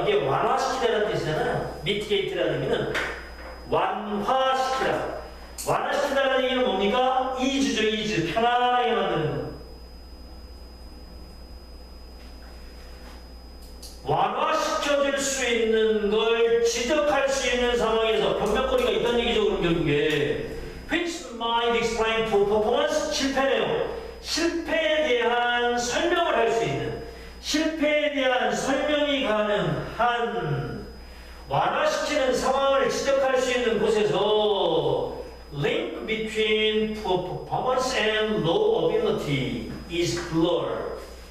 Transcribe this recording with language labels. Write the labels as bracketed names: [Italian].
[Korean] 이게 완화시키다라는 뜻이잖아요. mitigate라는 의미는 완화시키다. 완화시킨다는 얘기는 뭡니까? 이주죠, 이주. 편안하게 만드는 거. 완화시켜줄 수 있는 걸 지적할 수 있는 상황에서 변명거리가 있다는 얘기죠. 그럼 결국에 [English] which might explain poor performance [Korean] 실패네요. 실패에 대한 설명을 할 수 있는 실패에 대한 설명이 가능한 완화시키는 상황을 지적할 수 있는 곳에서 [English] link between poor performance and low ability is blurred.